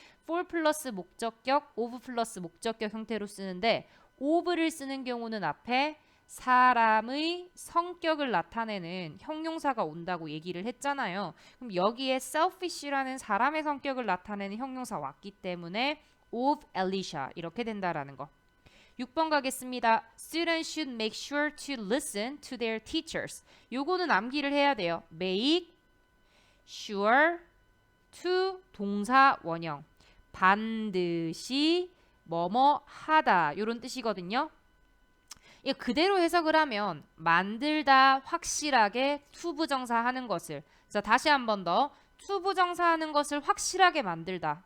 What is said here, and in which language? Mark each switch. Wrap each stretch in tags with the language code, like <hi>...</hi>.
<ko>for 플러스 목적격, of 플러스 목적격 형태로 쓰는데 of를 쓰는 경우는 앞에 사람의 성격을 나타내는 형용사가 온다고 얘기를 했잖아요. 그럼 여기에 selfish라는 사람의 성격을 나타내는 형용사 왔기 때문에 of Alicia 이렇게 된다라는 거. 6번 가겠습니다.</ko> <en>Students should make sure to listen to their teachers.</en> <ko>요거는 암기를 해야 돼요. make sure to 동사 원형 반드시 뭐뭐 하다 이런 뜻이거든요. 이 그대로 해석을 하면 만들다 확실하게 to 부정사 하는 것을 자 다시 한 번 더 to 부정사 하는 것을 확실하게 만들다.</ko>